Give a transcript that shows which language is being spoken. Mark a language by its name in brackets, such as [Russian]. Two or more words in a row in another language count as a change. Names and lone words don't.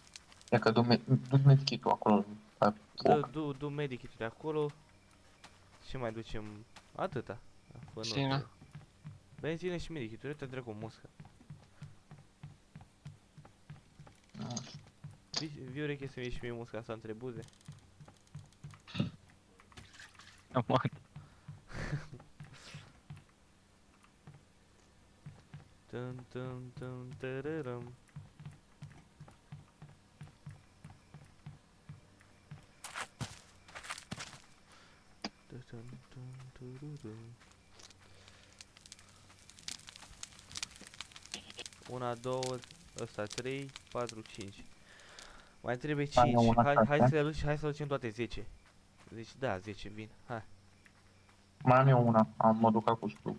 [Romanian] Ia că du medkit-ul acolo, la Dă, foc. du medikit de acolo. Și mai ducem atâta. Fă Benzină. notă. Benzină și medikit, uite dracu muscă. Vii ureche să-mi ieși mie musca asta între buze. Aman. Tum tum tum tărărăm. Tum tum tururum. Una, două, ăsta 3, 4, 5. Mai trebuie 5. una Hai șase. să le luăm și hai să le ducem toate 10. Deci da, 10 vin. Hai, Mai am eu una, mă duc acum spluc.